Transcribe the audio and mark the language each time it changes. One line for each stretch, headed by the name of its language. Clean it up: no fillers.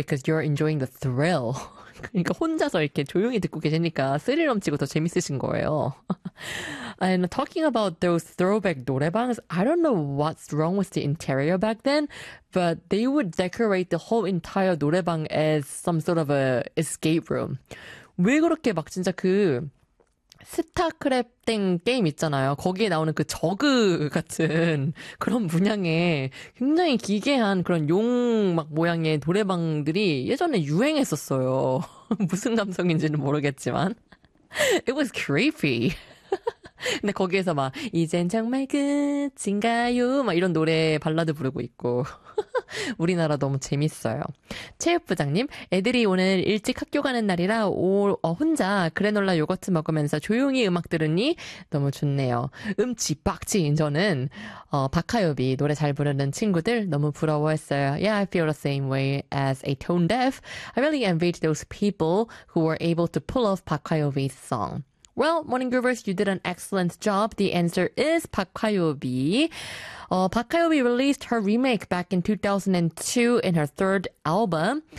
English: Because you're enjoying the thrill
Korean: 그러니까 혼자서 이렇게 조용히 듣고 계시니까 스릴 넘치고 더 재밌으신 거예요
English: And talking about those throwback 노래방s, I don't know what's wrong with the interior back then, but they would decorate the whole entire 노래방 as some sort of a escape room.
Korean: 왜 그렇게 막 진짜 그 스타크래프팅 게임 있잖아요. 거기에 나오는 그 저그 같은 그런 문양의 굉장히 기괴한 그런 용 막 모양의 노래방들이 예전에 유행했었어요. 무슨 감성인지는 모르겠지만.
English: It was creepy.
Korean: 근데 거기에서 막 이젠 정말 끝인가요? 막 이런 노래 발라드 부르고 있고 우리나라 너무 재밌어요. 체육부장님 애들이 오늘 일찍 학교 가는 날이라 혼자 그래놀라 요거트 먹으면서 조용히 음악 들으니 너무 좋네요. 음치 빡치인 저는 박하엽이 노래 잘 부르는 친구들 너무 부러워했어요.
English: Yeah, I feel the same way as a tone deaf. I really envied those people who were able to pull off 박하엽이's song. Well, Morning Groovers, you did an excellent job. The answer is 박화요비. 박화요비 released her remake back in 2002 in her third album.